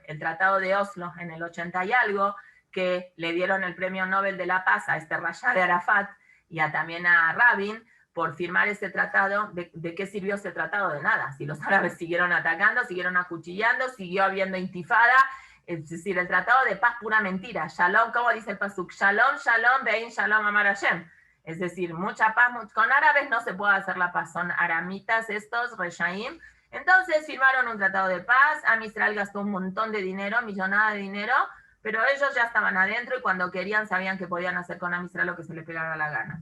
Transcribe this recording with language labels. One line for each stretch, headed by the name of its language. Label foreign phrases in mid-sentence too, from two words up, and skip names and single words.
Spanish: El tratado de Oslo en el 80 y algo, que le dieron el premio Nobel de la Paz a este Rasha de Arafat y también a Rabin por firmar ese tratado. ¿De qué sirvió ese tratado? De nada. Si los árabes siguieron atacando, siguieron acuchillando, siguió habiendo intifada. Es decir, el tratado de paz, pura mentira. Shalom, ¿cómo dice el pasuk?
Hebrew: שלום, שלום, ואין שלום, אמר השם.
Spanish: es decir, mucha paz, con árabes no se puede hacer la paz, son aramitas estos, reshaim. Entonces firmaron un tratado de paz, Am Israel gastó un montón de dinero, millonada de dinero, pero ellos ya estaban adentro y cuando querían sabían que podían hacer con Am Israel lo que se les pegara la gana.